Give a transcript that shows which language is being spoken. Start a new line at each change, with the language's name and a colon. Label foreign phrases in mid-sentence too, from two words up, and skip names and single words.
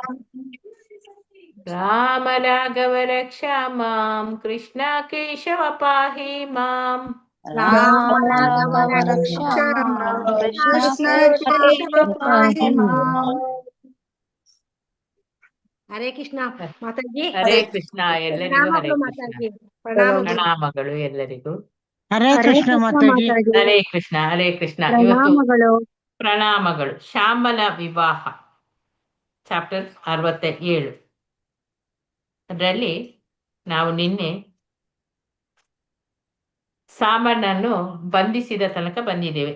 Sanskrit: राम राघव रक्षा माम। कृष्ण केशव पाहि माम। राम राघव रक्षा मां कृष्णा केशव पाहि मां
Kannada: ಹರೇ ಕೃಷ್ಣ ಮಾತಾಜಿ. ಹರೇ ಕೃಷ್ಣ ಎಲ್ಲರಿಗೂ ಹರೇ ಪ್ರಣಾಮಗಳು ಕೃಷ್ಣ. ಮಾತಾಜಿ. ಪ್ರಣಾಮಗಳು. ಪ್ರಣಾಮಗಳು ಎಲ್ಲರಿಗೂ. ಹರೇ ಕೃಷ್ಣ ಮಾತಾಜಿ. ಹರೇ ಕೃಷ್ಣ ಇವತ್ತು ಪ್ರಣಾಮಗಳು. ಪ್ರಣಾಮಗಳು. ಶ್ಯಾಮಲ ವಿವಾಹ ಚಾಪ್ಟರ್ 67. ಅದರಲ್ಲಿ ನಾವು ನಿನ್ನೆ ಸಾಮನನ್ನು ಬಂಧಿಸಿದ ತನಕ ಬಂದಿದ್ದೇವೆ.